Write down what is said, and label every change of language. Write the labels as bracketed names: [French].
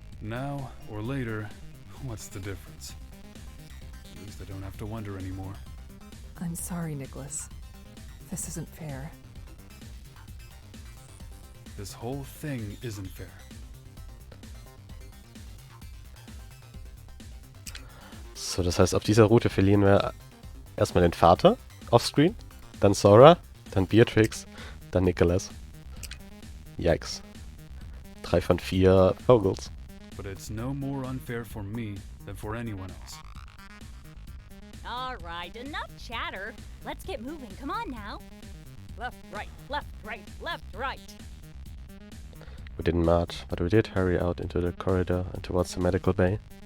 [English] Now or later, what's the difference? At least I don't have to wonder anymore. I'm sorry, Nicholas. This isn't fair. This whole thing isn't fair. [German] So, das heißt, auf dieser Route verlieren wir erstmal den Vater offscreen, dann Sora, dann Beatrix, dann Nicholas. [English] Yikes. [German] 3 von 4 Vogels. [English] But it's no more unfair for me than for anyone else. All right, enough chatter. Let's get moving. Come on now. Left, right, left, right, left, right. We didn't march, but we did hurry out into the corridor and towards the medical bay.